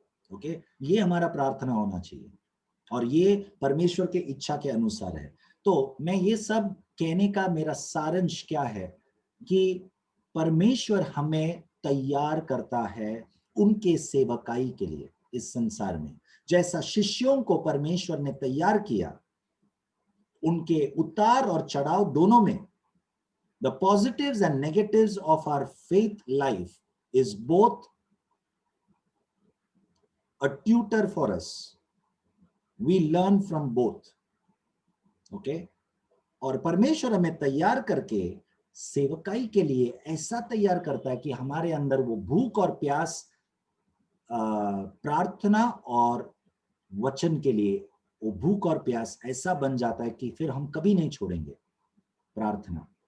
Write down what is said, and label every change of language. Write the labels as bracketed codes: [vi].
[hi] Okay, ये हमारा प्रार्थना होना चाहिए और ये परमेश्वर के इच्छा के अनुसार है। तो मैं ये सब कहने का मेरा सारांश क्या है कि परमेश्वर हमें तैयार करता है उनके सेवकाई के लिए इस संसार में। जैसा शिष्यों को परमेश्वर ने तैयार किया, उनके उतार और चढ़ाव दोनों में, [en] the positives and negatives of our faith life is both a tutor for us. We learn from both. Okay? [hi] और परमेश्वर हमें तैयार करके सेवकाई के लिए ऐसा तैयार करता है कि हमारे अंदर वो भूख और प्यास प्रार्थना और वचन के लिए, वो भूख और प्यास ऐसा बन जाता है कि फिर हम कभी नहीं छोड़ेंगे प्रार्थना।